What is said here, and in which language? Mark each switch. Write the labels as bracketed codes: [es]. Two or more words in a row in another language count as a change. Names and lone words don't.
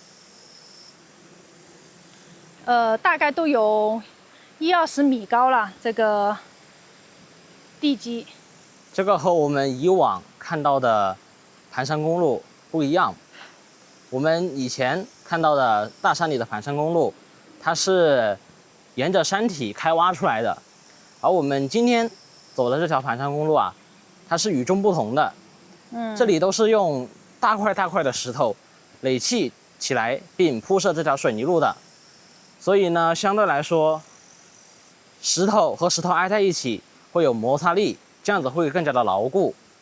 [zh] 大概都有10-20米高了，这個地基。這個和我們以往看到的盤山公路不一樣。我們以前看到的大山裡的盤山公路，它是沿着山體開挖出來的，而我們今天走的這條盤山公路啊，它是與眾不同的。這裡都是用大塊大塊的石頭垒砌起來，並鋪設這條水泥路的。所以呢，相對來說，石頭和石頭挨在一起会有摩擦力，這樣子會更加的牢固。